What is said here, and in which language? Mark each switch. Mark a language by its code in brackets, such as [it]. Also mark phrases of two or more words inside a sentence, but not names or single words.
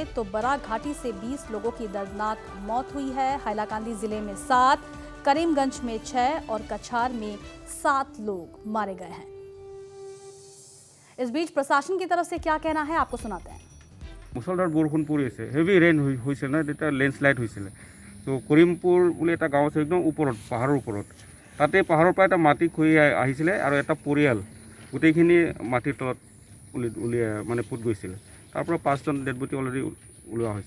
[hi] तो बराक घाटी से 20 लोगों की दर्दनाक मौत हुई है। हैलाकांदी जिले में 7, करीमगंज में 6 और कछार में 7 लोग मारे गए हैं। इस बीच प्रशासन की तरफ से क्या कहना है आपको सुनाते हैं। [as] মুষলধাৰ বৰষুণ পৰিছে, [en] heavy rain [as] হৈছিল না, তেতিয়া লেণ্ডশ্লাইড হৈছিল। তো কৰিমপুৰ বুলি এটা গাঁও আছে একদম ওপৰত, পাহাৰৰ ওপৰত। তাতে পাহাৰৰ পৰা এটা মাটি খহি আহিছিলে আৰু এটা পৰিয়াল গোটেইখিনি মাটিৰ তলত মানে পুত গৈছিলে। তাৰ পৰা 5জন [en] dead body [as] অলৰেডি ওলোৱা হৈছে।